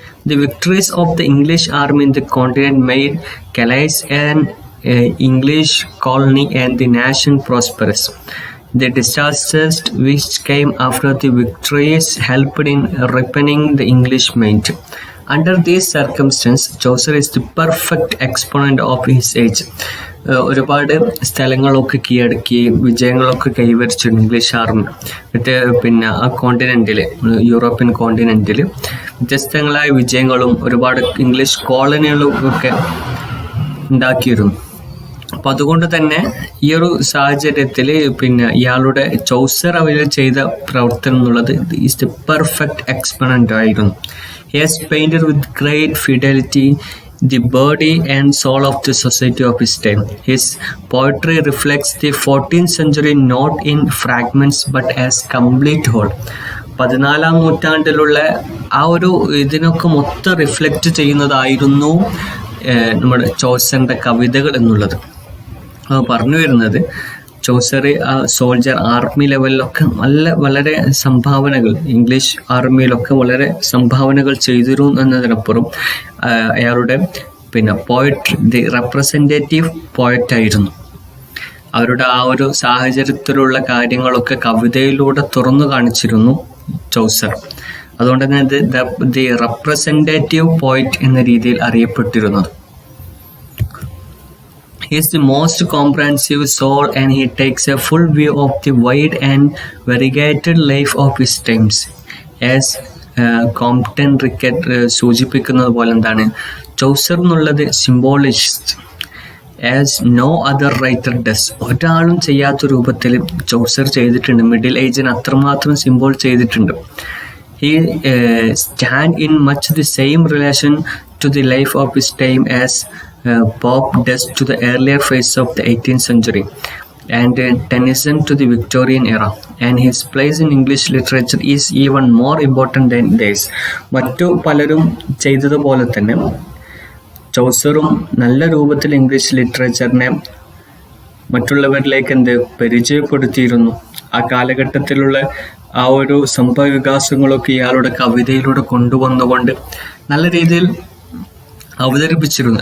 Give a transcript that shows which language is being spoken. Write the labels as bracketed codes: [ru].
[en] The victories of the English army in the continent made Calais an English colony and the nation prosperous. The disasters which came after the victories helped in ripening the English mind. Under these circumstances, Chaucer is the perfect exponent of his age. [ml] ഒരുപാട് സ്ഥലങ്ങളൊക്കെ കീഴടക്കി വിജയങ്ങളൊക്കെ കൈവരിച്ചിട്ടുണ്ട് English army. ആ കോണ്ടിനെൻറ്റിൽ, European കോണ്ടിനെൻറ്റിൽ വ്യത്യസ്തങ്ങളായ വിജയങ്ങളും ഒരുപാട് English കോളനികളും ഒക്കെ ഉണ്ടാക്കിയിരുന്നു. അപ്പം അതുകൊണ്ട് തന്നെ ഈ ഒരു സാഹചര്യത്തിൽ ഇയാളുടെ ചൗസർ അവർ ചെയ്ത പ്രവർത്തനം എന്നുള്ളത് [en] is the perfect exponent [ml] ആയിരുന്നു. [en] He has painted with great fidelity the body and soul of the society of his time. His poetry reflects the 14th century not in fragments but as complete whole. [ml] 14ാം നൂറ്റാണ്ടിലുള്ള ആ ഒരു ഇതിനൊക്കെ മൊത്തം reflect ചെയ്യുന്നതായിരുന്നു നമ്മുടെ ചൗസറിൻ്റെ കവിതകൾ എന്നുള്ളത്. പറഞ്ഞു വരുന്നത് ചൗസർ സോൾജർ ആർമി ലെവലിലൊക്കെ വളരെ സംഭാവനകൾ, ഇംഗ്ലീഷ് ആർമിയിലൊക്കെ വളരെ സംഭാവനകൾ ചെയ്തിരുന്നു എന്നതിനപ്പുറം അയാളുടെ പോയട്രി, ദി റെപ്രസെൻറ്റേറ്റീവ് പോയറ്റായിരുന്നു. അവരുടെ ആ ഒരു സാഹചര്യത്തിലുള്ള കാര്യങ്ങളൊക്കെ കവിതയിലൂടെ തുറന്നു കാണിച്ചിരുന്നു ചൗസർ. അതുകൊണ്ട് തന്നെ ദി റെപ്രസെൻറ്റേറ്റീവ് പോയറ്റ് എന്ന രീതിയിൽ അറിയപ്പെട്ടിരുന്നത്. [en] He is the most comprehensive soul, and he takes a full view of the wide and variegated life of his times. As [ml] Compton ricket സൂചിപ്പിക്കുന്നത് പോലെ എന്താണ്, ചൗസർ എന്നുള്ളത് [en] Symbolist as no other writer does. [ml] ഒരാളും ചെയ്യാത്ത രൂപത്തിൽ ചൗസർ ചെയ്തിട്ടുണ്ട്. മിഡിൽ ഏജിന് അത്രമാത്രം സിംബോൾ ചെയ്തിട്ടുണ്ട്. [en] He stand in much the same relation to the life of his time as Pope does to the earlier phase of the 18th century and Tennyson to the Victorian era, and his place in English literature is even more important than theirs. [ml] മറ്റു പലരും ചെയ്തതുപോലെ തന്നെ ചൗസറും നല്ല രൂപത്തിൽ English ലിറ്ററേച്ചറിനെ മറ്റുള്ളവരിലേക്ക് പരിചയപ്പെടുത്തിയിരുന്നു. ആ കാലഘട്ടത്തിലുള്ള ആ ഒരു സംഭവ വികാസങ്ങളൊക്കെ ഇയാളുടെ കവിതയിലൂടെ കൊണ്ടുവന്നുകൊണ്ട് നല്ല രീതിയിൽ അവതരിപ്പിച്ചിരുന്നു.